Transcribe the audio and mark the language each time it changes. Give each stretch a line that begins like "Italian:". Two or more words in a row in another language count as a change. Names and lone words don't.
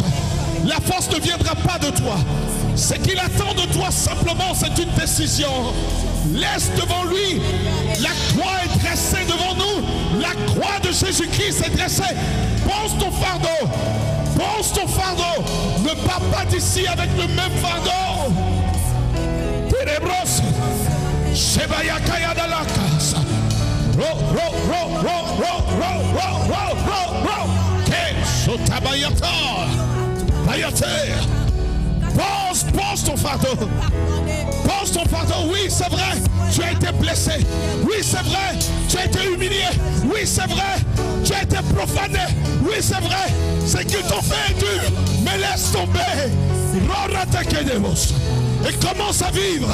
French: La force ne viendra pas de toi. Ce qu'il attend de toi simplement, c'est une décision. Laisse devant lui. La croix est dressée devant nous. La croix de Jésus-Christ est dressée. Pose ton fardeau. Pose ton fardeau. Ne pars pas d'ici avec le même fardeau. Ténébros. Shebayakaya dalakas. Ro. Sotabayata. Bayater. Pose ton fardeau. Pose ton fardeau. Oui, c'est vrai. Tu as été blessé. Oui, c'est vrai. Tu as été humilié. Oui, c'est vrai. Tu as été profané. Oui, c'est vrai. C'est qu'ils t'ont fait dur. Mais laisse tomber. Et commence à vivre.